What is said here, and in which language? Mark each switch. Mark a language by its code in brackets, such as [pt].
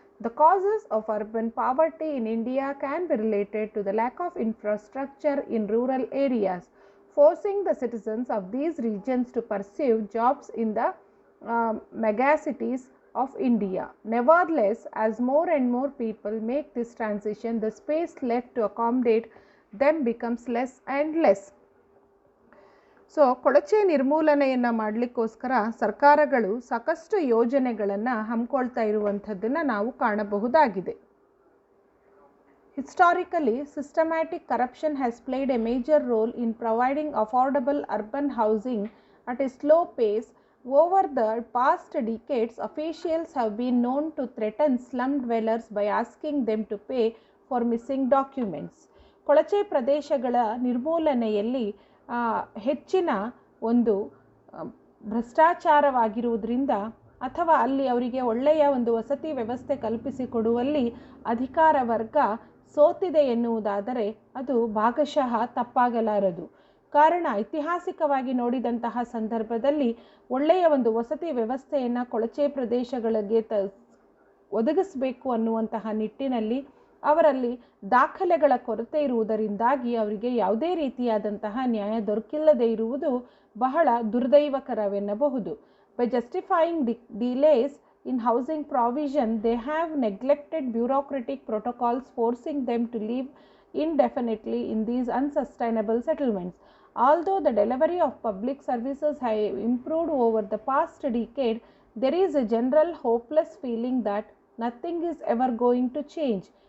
[en] The causes of urban poverty in India can be related to the lack of infrastructure in rural areas, forcing the citizens of these regions to pursue jobs in the megacities of India. Nevertheless, as more and more people make this transition, the space left to accommodate them becomes less and less. [kn] So ಕೊಳಚೆ ನಿರ್ಮೂಲನೆಯನ್ನು ಮಾಡಲಿಕ್ಕೋಸ್ಕರ ಸರ್ಕಾರಗಳು ಸಾಕಷ್ಟು ಯೋಜನೆಗಳನ್ನು ಹಮ್ಮಿಕೊಳ್ತಾ ಇರುವಂಥದ್ದನ್ನು ನಾವು ಕಾಣಬಹುದಾಗಿದೆ. [en] Historically, systematic corruption has played a major role in providing affordable urban housing at a slow pace. Over the past decades, officials have been known to threaten slum dwellers by asking them to pay for missing documents. [kn] ಕೊಳಚೆ ಪ್ರದೇಶಗಳ ನಿರ್ಮೂಲನೆಯಲ್ಲಿ ಹೆಚ್ಚಿನ ಒಂದು ಭ್ರಷ್ಟಾಚಾರವಾಗಿರುವುದರಿಂದ ಅಥವಾ ಅಲ್ಲಿ ಅವರಿಗೆ ಒಳ್ಳೆಯ ಒಂದು ವಸತಿ ವ್ಯವಸ್ಥೆ ಕಲ್ಪಿಸಿಕೊಡುವಲ್ಲಿ ಅಧಿಕಾರ ವರ್ಗ ಸೋತಿದೆ ಎನ್ನುವುದಾದರೆ ಅದು ಭಾಗಶಃ ತಪ್ಪಾಗಲಾರದು. ಕಾರಣ, ಐತಿಹಾಸಿಕವಾಗಿ ನೋಡಿದಂತಹ ಸಂದರ್ಭದಲ್ಲಿ ಒಳ್ಳೆಯ ಒಂದು ವಸತಿ ವ್ಯವಸ್ಥೆಯನ್ನು ಕೊಳಚೆ ಪ್ರದೇಶಗಳಿಗೆ ಒದಗಿಸಬೇಕು ಅನ್ನುವಂತಹ ನಿಟ್ಟಿನಲ್ಲಿ ಅವರಲ್ಲಿ ದಾಖಲೆಗಳ ಕೊರತೆ ಇರುವುದರಿಂದಾಗಿ ಅವರಿಗೆ ಯಾವುದೇ ರೀತಿಯಾದಂತಹ ನ್ಯಾಯ ದೊರಕಿಲ್ಲದೆ ಇರುವುದು ಬಹಳ ದುರ್ದೈವಕರವೆನ್ನಬಹುದು. [en] By justifying delays in housing provision, they have neglected bureaucratic protocols, forcing them to live indefinitely in these unsustainable settlements. Although the delivery of public services have improved over the past decade, there is a general hopeless feeling that nothing is ever going to change.